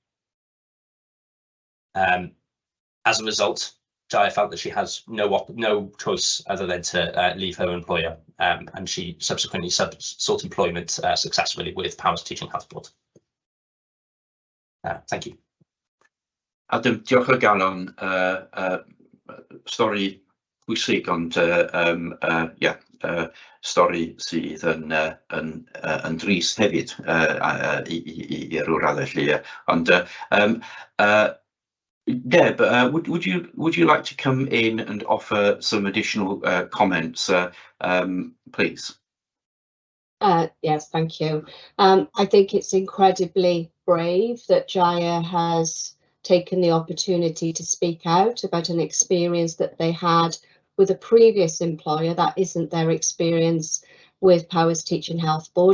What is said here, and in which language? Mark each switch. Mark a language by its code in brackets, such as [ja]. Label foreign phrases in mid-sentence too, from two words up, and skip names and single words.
[en] As a result, Jaya felt that she has no choice other than to leave her employer, and she subsequently sought employment successfully with Powys Teaching Health Board. Thank you. Adam, [cy] diolch o galon, stori bwysig ond stori sydd yn drist hefyd i ryw raddau lly, ond Deb, [en] would you like to come in and offer some additional comments, please? Yes, thank you. I think it's incredibly brave that Jaya has taken the opportunity to speak out about an experience that they had with a previous employer that isn't their experience with Powys Teaching Health Board.